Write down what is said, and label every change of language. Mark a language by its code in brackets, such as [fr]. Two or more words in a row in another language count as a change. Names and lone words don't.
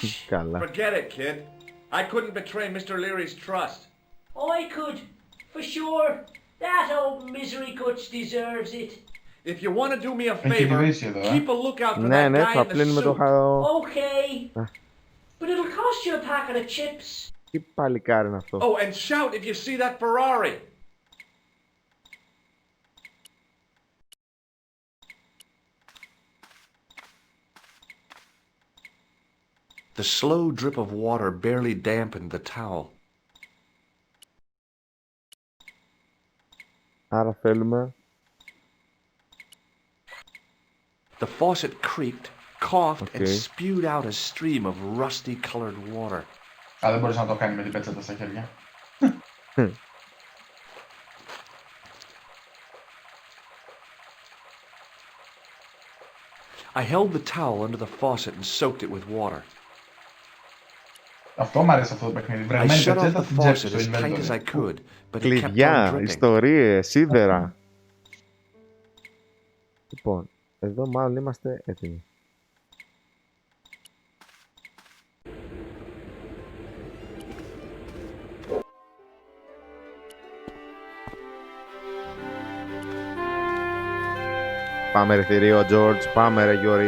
[en] Forget it, kid. I couldn't betray Mr. Leary's trust. I could. For sure. That old misery guts deserves it. If you want to do me a favor, keep a lookout for that guy in the suit. Okay. But it'll cost you a packet of chips. [el] Τι παλικάρι είναι αυτό. [en] Oh, and shout if you see that Ferrari. The slow drip of water barely dampened the towel. [el] Άρα θέλουμε... [en] The faucet creaked, coughed, and spewed out a stream of rusty-colored water. [el] Δεν μπορείς να το κάνει με την πέτσετα στα χέρια. [en] I held the towel under the faucet and soaked it with water. [el] Αυτό μου αρέσει αυτό το παιχνίδι. Βρεγμένη πετσέτα στην τσέπη στο inventory. Κλειδιά, ιστορίες, σίδερα. Λοιπόν, εδώ μάλλον είμαστε έτοιμοι. Πάμε ρε θηρίο, George. Πάμε ρε Γιώργη.